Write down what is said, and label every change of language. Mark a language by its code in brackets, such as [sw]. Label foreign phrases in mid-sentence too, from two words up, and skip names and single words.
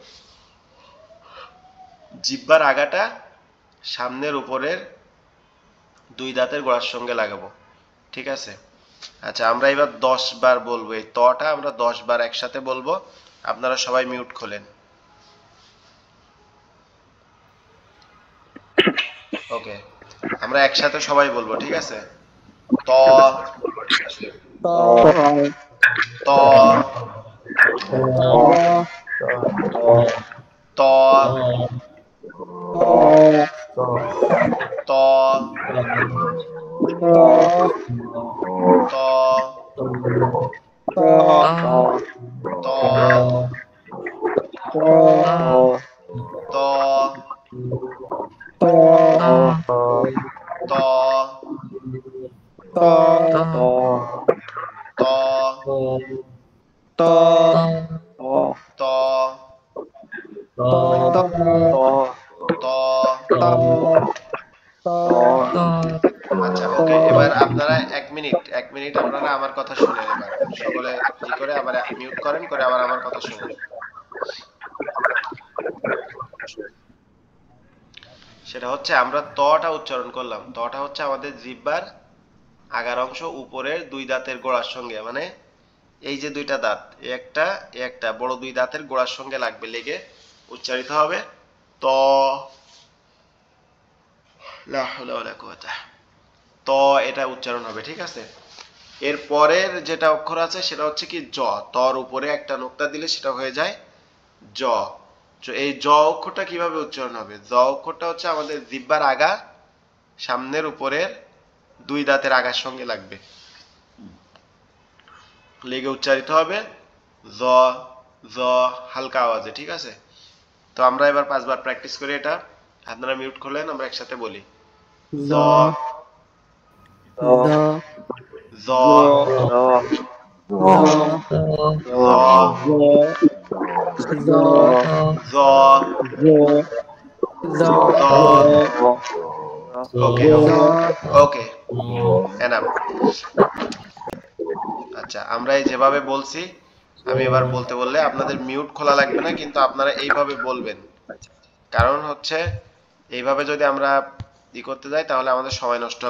[bn] জিহ্বার আগাটা সামনের উপরের দুই দাঁতের গোড়ার সঙ্গে লাগাবো, ঠিক আছে? আচ্ছা, আমরা এবার 10 বার বলবো, এই তটা আমরা 10 বার একসাথে বলবো। আপনারা সবাই মিউট খোলেন। ওকে, আমরা একসাথে সবাই বলবো, ঠিক আছে? ত, ত, ত, ত, ত, ত, ত, ত, ত, ত, আচ্ছা, ওকে। এবার আপনারা 1 মিনিট আপনারা আমার কথা শুনেন। এবার সকলে ই করে আবার মিউট করেন, করে আবার আমার কথা শুনেন। সেটা হচ্ছে আমরা তটা উচ্চারণ করলাম, তটা হচ্ছে আমাদের জিহ্বার আগার অংশ উপরের দুই দাঁতের গোড়ার সঙ্গে, মানে এই যে দুইটা দাঁত, একটা বড় দুই দাঁতের গোড়ার সঙ্গে লাগবে, লেগে উচ্চারিত হবে ত। [ar] لا حول ولا قوة. [bn] ত এটা উচ্চারণ হবে, ঠিক আছে? এর পরের যেটা অক্ষর আছে সেটা হচ্ছে কি জ। তর উপরে একটা নোক্তা দিলে সেটা হয়ে যায় জ। এই জ অক্ষরটা কিভাবে উচ্চারণ হবে? জ অক্ষরটা হচ্ছে আমাদের জিহ্বার আগা সামনের উপরের দুই দাঁতের আগার সঙ্গে লাগবে, লেগে উচ্চারিত হবে জ। জ হালকা আওয়াজে, ঠিক আছে? তো আমরা এবার 5 বার প্র্যাকটিস করি এটা। আপনারা মিউট খোলেন, আমরা একসাথে বলি জ, জ, জ, জ, জ জ জ জ জ ওকে জ [en] okay okay enough. [bn] আচ্ছা আমরা এই যেভাবে বলছি আমি এবার বলতে বললে আপনাদের মিউট খোলা লাগবে না, কিন্তু আপনারা এইভাবে বলবেন। কারণ হচ্ছে এইভাবে যদি আমরা করতে যাই তাহলে আমাদের সময় নষ্ট হবে।